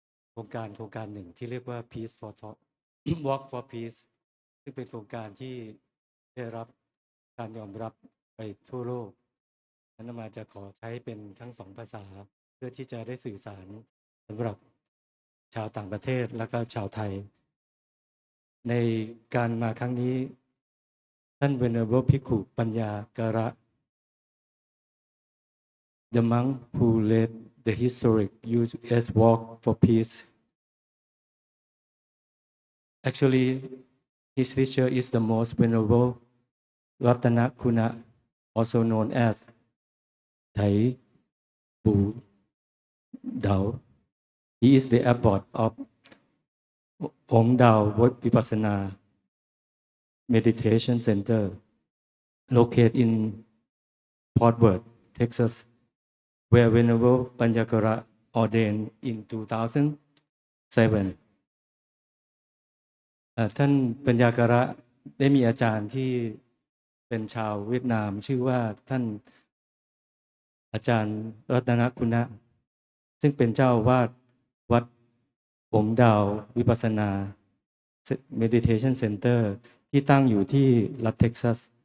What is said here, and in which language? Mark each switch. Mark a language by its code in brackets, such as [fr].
[th] โครงการหนึ่งที่เรียกว่า Peace for Thought Walk for Peace ซึ่งเป็นโครงการที่ได้รับการยอมรับไปทั่วโลกนั้นมาจะขอใช้เป็นทั้งสองภาษาเพื่อที่จะได้สื่อสารสำหรับชาวต่างประเทศและก็ชาวไทยในการมาครั้งนี้ท่าน Venerable ภิกขุปัญญาการะ [en] The monk who led the historic U.S. Walk for Peace. Actually, his teacher is the most venerable Ratana Kuna, also known as Thai Bu Dao. He is the abbot of Om Dao Vipassana Meditation Center, located in Fort Worth, Texas, where Venerable Panjakara ordained in 2007. [th] ท่านปัญญาการะได้มีอาจารย์ที่เป็นชาวเวียดนามชื่อว่าท่านอาจารย์รัตนคุณะซึ่งเป็นเจ้าวาดวัดผมดาววิปัสสนา Meditation Center ที่ตั้งอยู่ที่รัฐเท็กซัส